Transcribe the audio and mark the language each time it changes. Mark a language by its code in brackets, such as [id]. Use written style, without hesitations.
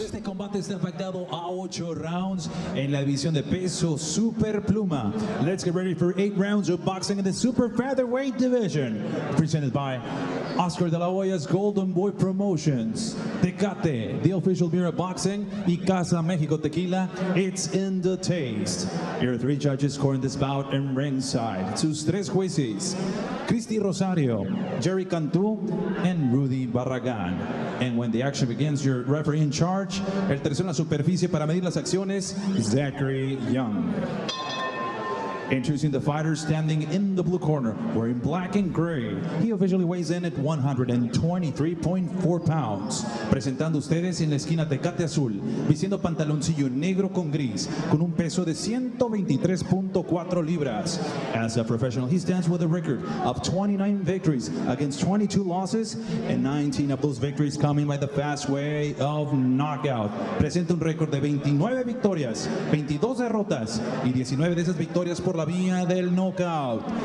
[es] Este combate está pactado a 8 rounds en la división de peso super pluma. [en] Let's get ready for 8 rounds of boxing in the super featherweight division. Presented by Oscar de la Hoya's Golden Boy Promotions, Tecate, the official beer of boxing, y Casa Mexico Tequila. It's in the taste. Here are 3 judges scoring this bout in ringside. [es] Sus 3 jueces, Cristi Rosario, Jerry Cantú, and Rudy Barragán. [en] And when the action begins, your referee in charge, [es] el tercero en la superficie para medir las acciones, [en] Zachary Young. Introducing the fighter standing in the blue corner, wearing black and gray. He officially weighs in at 123.4 pounds. [es] Presentando ustedes en la esquina Tecate Azul, vistiendo pantaloncillo negro con gris, con un peso de 123.4 libras. [en] As a professional, he stands with a record of 29 victories against 22 losses, and 19 of those victories coming by the fast way of knockout. [es] Presenta un récord de 29 victorias, 22 derrotas, y 19 de esas victorias por la vía del knockout.